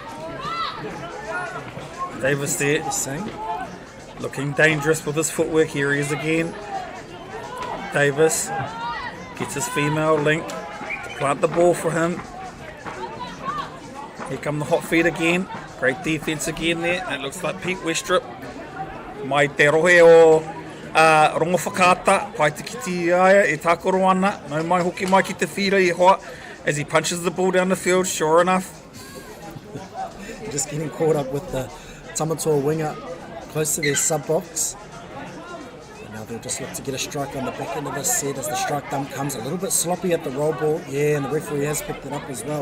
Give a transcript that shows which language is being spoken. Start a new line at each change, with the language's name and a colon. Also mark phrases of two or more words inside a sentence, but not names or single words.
English: Davis there, looking dangerous with his footwork. Here he is again. Davis gets his female link to plant the ball for him. Here come the hot feet again. Great defence again there. It looks like Pete Westrip.
Māori: Mai te rohe o rongo whakaata. Pai te kiti aia e tākoro ana. No mai hoki mai ki te whira I hoa
English: as he punches the ball down the field. Sure enough. Just getting caught up with the Tamatoa winger close to their sub-box. And now they'll just look to get a strike on the back end of this set as the strike dump comes. A little bit sloppy at the roll ball. Yeah, and the referee has picked it up as well.